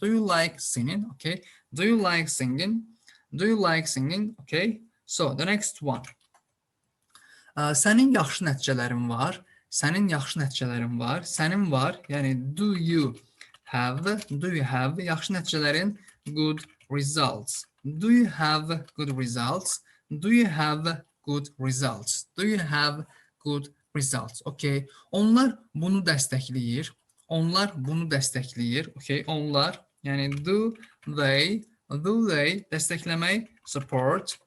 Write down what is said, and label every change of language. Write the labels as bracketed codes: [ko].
[en] Do you like singing? Okay. Do you like singing? Do you like singing? Okay. So, the next one. [az] Sənin yaxşı nəticələrin var. Sənin yaxşı nəticələrin var. Sənin var. [en] Yəni, do you have [az] yaxşı nəticələrin, [en] good results. Do you have good results? Do you have good results? Do you have good results? Okay. [az] Onlar bunu dəstəkləyir. Onlar bunu dəstəkləyir. Okay. Onlar, yəni [en] do they [az] dəstəkləmək, [en] support.